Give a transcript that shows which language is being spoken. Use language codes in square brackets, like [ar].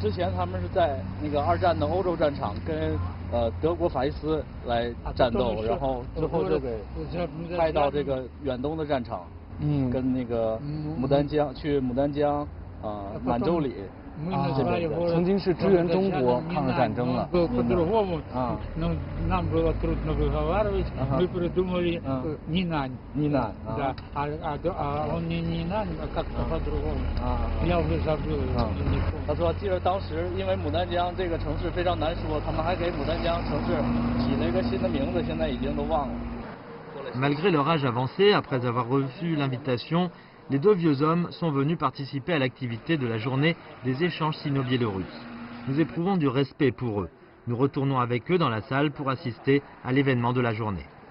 [zh] 之前他们是在那个2战的欧洲战场跟德国法西斯来战斗，然后之后就给派到这个远东的战场，跟那个牡丹江去牡丹江满洲里。曾经是支援中国抗日战争了。 [ru] По-другому, нам было трудно выговаривать, мы придумали Нинань. Нинань. Да, а он не Нинань, а как-то по-другому. Я уже забыл. [zh] 他说，记得当时因为牡丹江这个城市非常难说，他们还给牡丹江城市起了一个新的名字，现在已经都忘了。 [fr] Malgré leur âge avancé, après avoir reçu l'invitation, les deux vieux hommes sont venus participer à l'activité de la journée des échanges sino-biélorusses. Nous éprouvons du respect pour eux. Nous retournons avec eux dans la salle pour assister à l'événement de la journée.